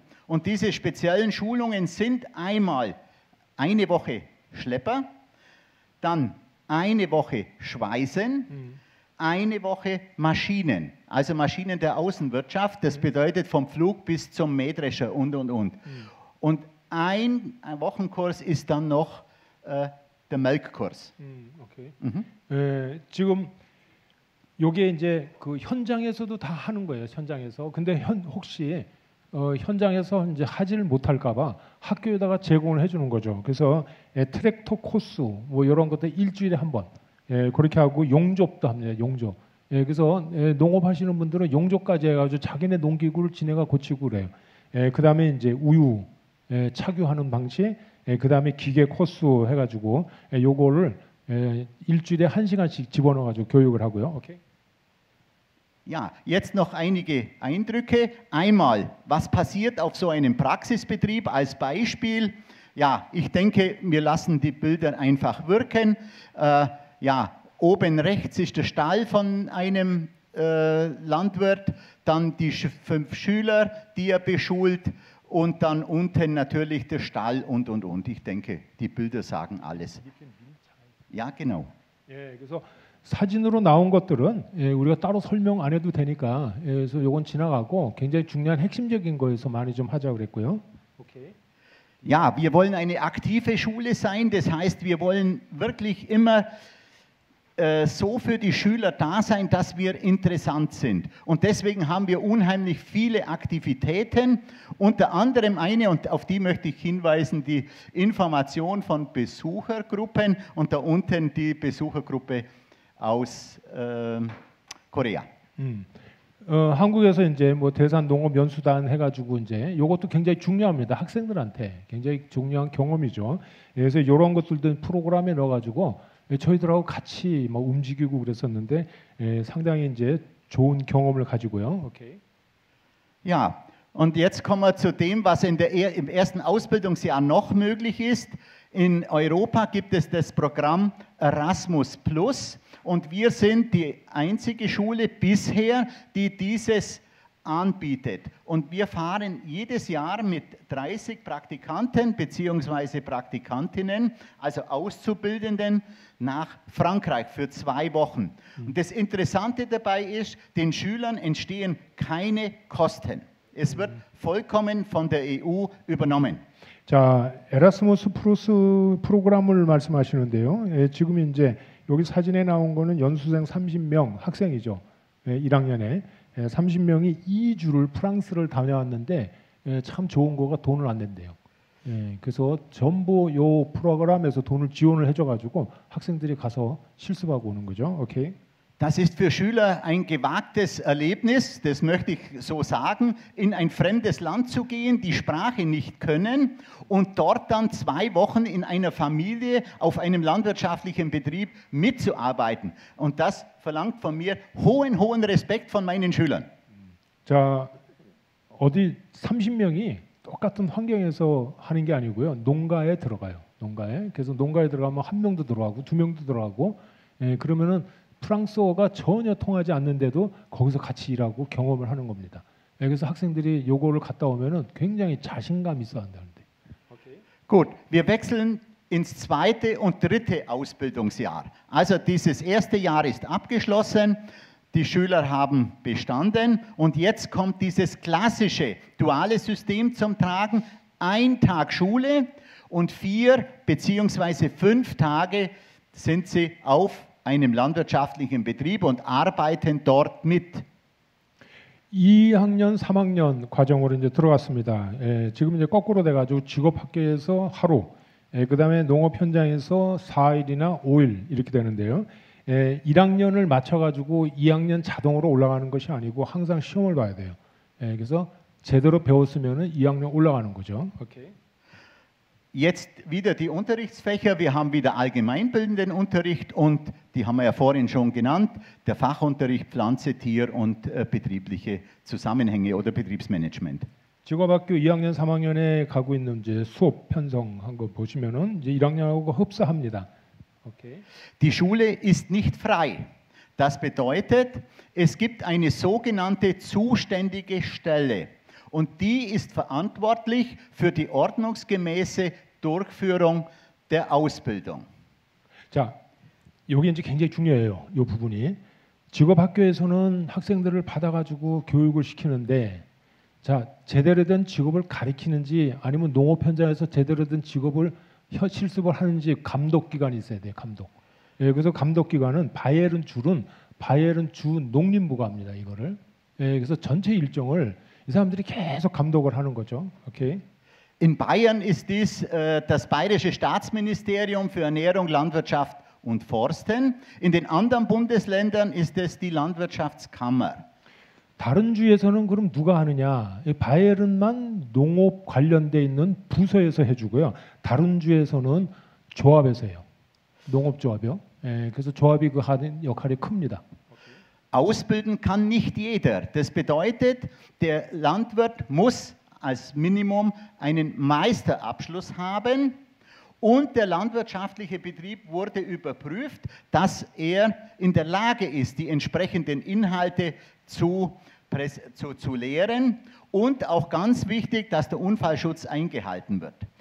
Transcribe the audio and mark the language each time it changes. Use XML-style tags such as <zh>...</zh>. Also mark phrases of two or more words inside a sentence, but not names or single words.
<de>Und diese speziellen Schulungen sind einmal eine Woche Schlepper, dann eine Woche Schweißen, eine Woche Maschinen, also Maschinen der Außenwirtschaft. Das bedeutet vom Flug bis zum Mähdrescher und. Und ein Wochenkurs ist dann noch der Melkkurs.</de> <ko>오케이. 지금 요게 이제 그 현장에서도 다 하는 거예요. 현장에서. 근데 혹시 현장에서 이제 하지를 못할까봐 학교에다가 제공을 해주는 거죠. 그래서 트랙터 코스 뭐 이런 것들 일주일에 한 번 그렇게 하고 용접도 합니다. 용접. 그래서 농업하시는 분들은 용접까지 해가지고 자기네 농기구를 지네가 고치고 그래요. 그 다음에 이제 우유 착유하는 방식, 그 다음에 기계 코스 해가지고 요거를 일주일에 1시간씩 집어넣어가지고 교육을 하고요. 오케이.</ko> <de>Ja, jetzt noch einige Eindrücke. Einmal, was passiert auf so einem Praxisbetrieb als Beispiel? Ja, ich denke, wir lassen die Bilder einfach wirken. Ja, oben rechts ist der Stall von einem Landwirt, dann die 5 Schüler, die er beschult und dann unten natürlich der Stall und. Ich denke, die Bilder sagen alles. Ja, genau.</de> <ko>그래서 사진으로 나온 것들은 우리가 따로 설명 안 해도 되니까 그래서 요건 지나가고 굉장히 중요한 핵심적인 거에서 많이 좀 하자 그랬고요. 오케이.</ko> <de>Ja, wir wollen eine aktive Schule sein, das heißt, wir wollen wirklich immer so für die Schüler da sein, dass wir interessant sind. Und deswegen haben wir unheimlich viele Aktivitäten, unter anderem eine, und auf die möchte ich hinweisen, die Information von Besuchergruppen und da unten die Besuchergruppe aus Korea.</de> <ko>한국에서 이제 뭐 대산 농업 연수단 해가지고 이제 이것도 굉장히 중요합니다. 학생들한테 굉장히 중요한 경험이죠. 그래서 이런 것들도 프로그램에 넣어가지고 저희들하고 같이 막 움직이고 그랬었는데 상당히 이제 좋은 경험을 가지고요. 오케이.</ko> <de>Ja, und jetzt kommen wir zu dem, was im ersten Ausbildungsjahr noch möglich ist. In Europa gibt es das Programm Erasmus Plus. Und wir sind die einzige Schule bisher, die dieses anbietet. Und wir fahren jedes Jahr mit 30 Praktikanten bzw. Praktikantinnen, also Auszubildenden, nach Frankreich für 2 Wochen. Und das Interessante dabei ist, den Schülern entstehen keine Kosten. Es wird vollkommen von der EU übernommen.</de> <ko>자, 에라스무스 플러스 프로그램을 말씀하시는데요. 지금 이제 여기 사진에 나온 거는 연수생 30명 학생이죠. 1학년에 30명이 2주를 프랑스를 다녀왔는데 참 좋은 거가 돈을 안 낸대요. 그래서 전부 요 프로그램에서 돈을 지원을 해줘가지고 학생들이 가서 실습하고 오는 거죠. 오케이.</ko> <de>Das ist für Schüler ein gewagtes Erlebnis, das möchte ich so sagen, in ein fremdes Land zu gehen, die Sprache nicht können und dort dann 2 Wochen in einer Familie auf einem landwirtschaftlichen Betrieb mitzuarbeiten. Und das verlangt von mir hohen Respekt von meinen Schülern.</de> <ko>자, 어디 30명이 똑같은 환경에서 하는 게 아니고요. 농가에 들어가요. 농가에. 그래서 농가에 들어가면 1명도 들어가고 2명도 들어가고 그러면은 프랑스어가 전혀 통하지 않는데도 거기서 같이 일하고 경험을 하는 겁니다. 그래서 학생들이 요거를 갔다 오면은 굉장히 자신감 있어 한다는데. Okay.</ko> <de>Gut, wir wechseln ins 2. und 3. Ausbildungsjahr. Also dieses 1. Jahr ist abgeschlossen, die Schüler haben bestanden und jetzt kommt dieses klassische duale System zum Tragen. 1 Tag Schule und 4 bzw. 5 Tage sind sie auf einem landwirtschaftlichen Betrieb und arbeiten dort mit.</de> <ko>2학년, 3학년 과정으로 이제 들어갔습니다. 지금 이제 거꾸로 돼가지고 직업학교에서 하루, 그다음에 농업 현장에서 4일이나 5일 이렇게 되는데요. 1학년을 맞춰가지고 2학년 자동으로 올라가는 것이 아니고 항상 시험을 봐야 돼요. 그래서 제대로 배웠으면은 2학년 올라가는 거죠. 오케이.</ko> <de>Jetzt wieder die Unterrichtsfächer. Wir haben wieder allgemeinbildenden Unterricht und die haben wir ja vorhin schon genannt, der Fachunterricht Pflanze, Tier und betriebliche Zusammenhänge oder Betriebsmanagement.</de> <ko>직업학교 2학년, 3학년에 가고 있는 이제 수업 편성한 거 보시면은 이제 1학년하고 흡사합니다. Okay.</ko> <de>Die Schule ist nicht frei. Das bedeutet, es gibt eine sogenannte zuständige Stelle. Und die ist verantwortlich für die ordnungsgemäße Durchführung der Ausbildung.</de> <ko>자, 여기 이제 굉장히 중요해요. 이 부분이 직업학교에서는 학생들을 받아가지고 교육을 시키는데, 자, 제대로 된 직업을 가리키는지 아니면 농업 현장에서 제대로 된 직업을 실습을 하는지 감독기관이 있어야 돼요. 감독. 예, 그래서 감독기관은 바이에른 주 농림부가 합니다. 이거를. 예, 그래서 전체 일정을 이 사람들이 계속 감독을 하는 거죠. 오케이.</ko> <de>In Bayern ist dies das Bayerische Staatsministerium für Ernährung, Landwirtschaft und Forsten. In den anderen Bundesländern ist es die Landwirtschaftskammer.</de> <ko>다른 주에서는 그럼 누가 하느냐? 바이에른만 농업 관련돼 있는 부서에서 해주고요. 다른 주에서는 조합에서 해요. 농업조합이요. 예, 그래서 조합이 그 하는 역할이 큽니다.</ko> <de>Ausbilden kann nicht jeder. Das bedeutet, der Landwirt muss als Minimum einen Meisterabschluss haben und der landwirtschaftliche Betrieb wurde überprüft, dass er in der Lage ist, die entsprechenden Inhalte zu lehren und auch ganz wichtig, dass der Unfallschutz eingehalten wird.</de>